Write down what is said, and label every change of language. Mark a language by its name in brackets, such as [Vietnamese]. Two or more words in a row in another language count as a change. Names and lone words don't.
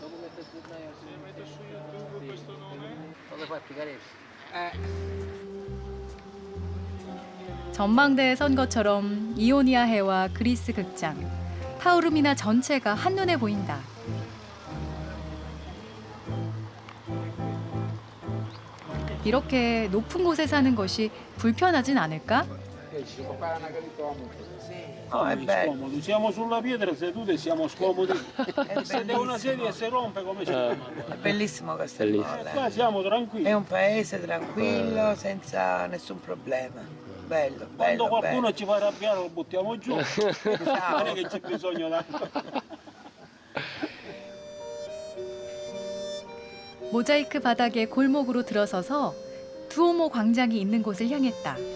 [Korean] 전망대에 선 것처럼 이오니아 해와 그리스 극장, 타오르미나 전체가 한눈에 보인다. 이렇게 높은 곳에 사는 것이 불편하진 않을까? [Italian] No, è bello. Siamo sulla pietra sedute e siamo scomodi. Se una sedia si rompe come ci È bellissimo Castelnuovo. Qua siamo tranquilli. È un paese tranquillo, senza nessun problema. Bello, Quando bello, qualcuno bello. ci fa arrabbiare lo buttiamo giù. Non è che c'è bisogno d'acqua. [Korean] 모자이크 바닥의 골목으로 들어서서 두오모 광장이 있는 곳을 향했다.